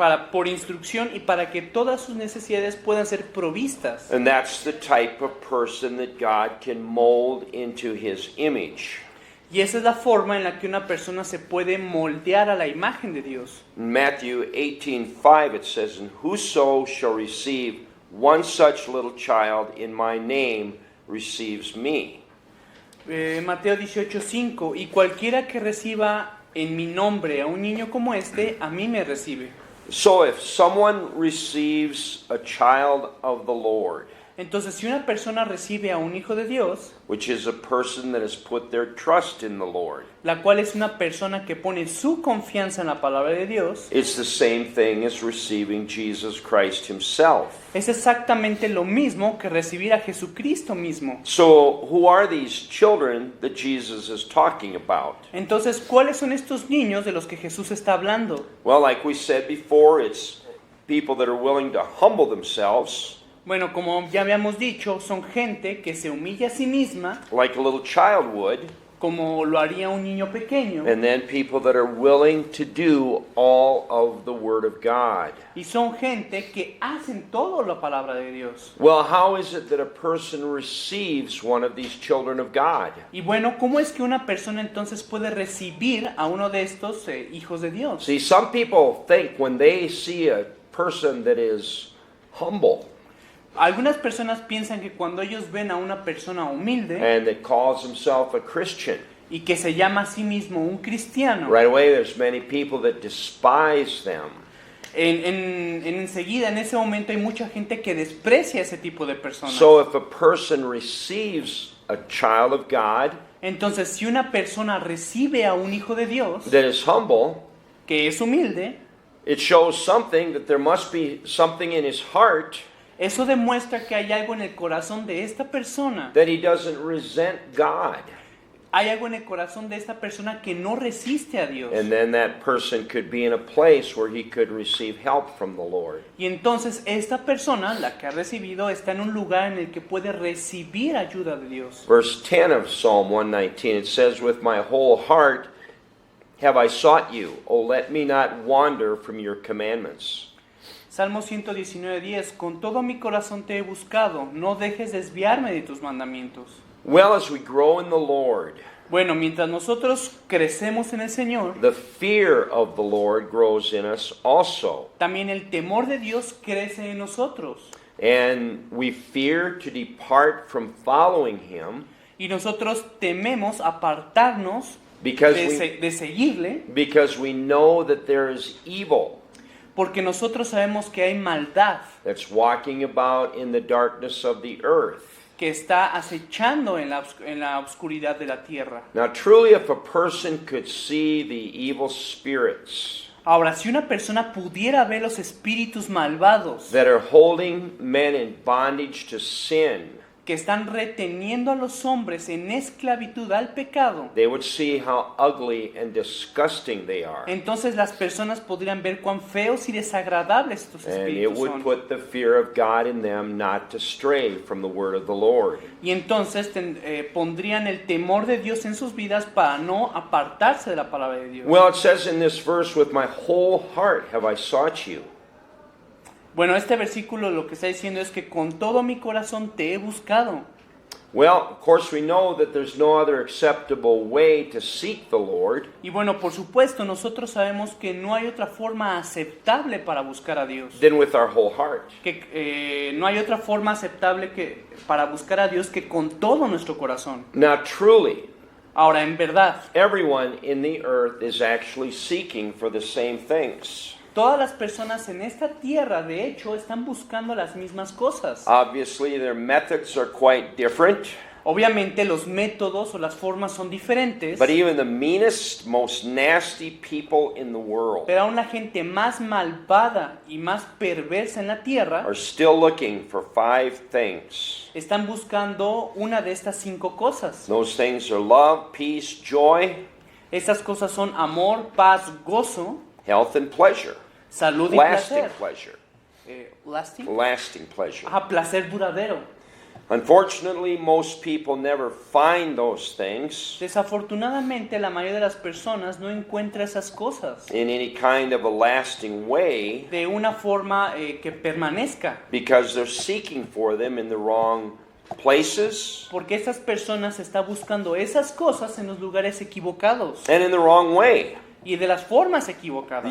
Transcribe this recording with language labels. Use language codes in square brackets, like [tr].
[es] por instrucción y para que todas sus necesidades puedan ser provistas. [en] And that's the type of person that God can mold into his image. [es] Y esa es la forma en la que una persona se puede moldear a la imagen de Dios. [en] In Matthew 18:5 it says, "And whoso shall receive one such little child in my name receives me." [es] Mateo 18:5, y cualquiera que reciba en mi nombre a un niño como este, a mí me recibe. [en] So if someone receives a child of the Lord, [es] Entonces, si una persona recibe a un hijo de Dios, [en] which is a person that has put their trust in the Lord, [es] la cual es una persona que pone su confianza en la palabra de Dios, [en] it's the same thing as receiving Jesus Christ himself. [es] es exactamente lo mismo que recibir a Jesucristo mismo. [en] So who are these children that Jesus is talking about? [es] Entonces, ¿cuáles son estos niños de los que Jesús está hablando? [en] Well, like we said before, it's people that are willing to humble themselves, [es] Bueno, como ya habíamos dicho, son gente que se humilla a sí misma, [en] like a little child would, [es] como lo haría un niño pequeño, [en] and then people that are willing to do all of the Word of God. [es] y son gente que hacen todo la palabra de Dios. [en] Well, how is it that a person receives one of these children of God? [es] Y bueno, ¿cómo es que una persona entonces puede recibir a uno de estos hijos de Dios? [en] See, some people think when they see a person that is humble, [es] Algunas personas piensan que cuando ellos ven a una persona humilde [en] and that calls himself a Christian, [es] y que se llama a sí mismo un cristiano, [en] right away there's many people that despise them. [es] enseguida, en ese momento, hay mucha gente que desprecia a ese tipo de personas. [en] So if a person receives a child of God [es] Entonces, si una persona recibe a un hijo de Dios [en] that is humble, [es] que es humilde, [en] it shows something that there must be something in his heart [es] eso demuestra que hay algo en el corazón de esta persona. [en] that he doesn't resent God. [es] Hay algo en el corazón de esta persona que no resiste a Dios. [en] And then that person could be in a place where he could receive help from the Lord. [es] Y entonces esta persona, la que ha recibido, está en un lugar en el que puede recibir ayuda de Dios. [en] Verse 10 of Psalm 119, it says, "With my whole heart have I sought you. O let me not wander from your commandments." [es] Salmo 119:10, con todo mi corazón te he buscado, no dejes desviarme de tus mandamientos. [en] Well, as we grow in the Lord, [es] Bueno, mientras nosotros crecemos en el Señor, [en] the fear of the Lord grows in us also. [es] también el temor de Dios crece en nosotros. [en] And we fear to depart from following him [es] Y nosotros tememos apartarnos [en] because [es] de seguirle, [en] because we know that there is evil [es] porque nosotros sabemos que hay maldad [en] that's walking about in the darkness of the earth. [es] que está acechando en la oscuridad de la tierra. [en] Now, truly, if a person could see the evil spirits [es] Ahora, si una persona pudiera ver los espíritus malvados [en] that are holding men in bondage to sin, [es] que están reteniendo a los hombres en esclavitud al pecado, [en] they would see how ugly and disgusting they are. [es] entonces las personas podrían ver cuán feos y desagradables estos [en] And it [es] espíritus [en] would [es] son. [en] put the fear of God in them not to stray from the word of the Lord. [es] Y entonces pondrían el temor de Dios en sus vidas para no apartarse de la palabra de Dios. [en] Well, it says in this verse, "With my whole heart have I sought you." [es] Bueno, este versículo lo que está diciendo es que con todo mi corazón te he buscado. [en] Well, of course, we know that there's no other acceptable way to seek the Lord [es] Y bueno, por supuesto, nosotros sabemos que no hay otra forma aceptable para buscar a Dios. [en] than with our whole heart. [es] Que no hay otra forma aceptable para buscar a Dios que con todo nuestro corazón. [en] Now, truly, [es] Ahora, en verdad, [en] everyone in the earth is actually seeking for the same things. [es] todas las personas en esta tierra, de hecho, están buscando las mismas cosas. [en] Obviously, their methods are quite different, [es] Obviamente, los métodos o las formas son diferentes, [en] but even the meanest, most nasty people in the world [es] pero aún la gente más malvada y más perversa en la tierra [en] are still looking for 5 things. [es] están buscando una de estas 5 cosas. [en] Those things are love, peace, joy, [es] Estas cosas son amor, paz, gozo, [en] health, and pleasure. [es] salud y [en] Lasting [es] placer. [en] pleasure. Lasting. Lasting pleasure. [es] Ajá, placer duradero. [en] Unfortunately, most people never find those things [es] Desafortunadamente, la mayoría de las personas no encuentra esas cosas [en] in any kind of a lasting way [es] de una forma que permanezca, [en] because they're seeking for them in the wrong places [es] porque estas personas están buscando esas cosas en los lugares equivocados [en] and in the wrong way. [es] y de las formas equivocadas.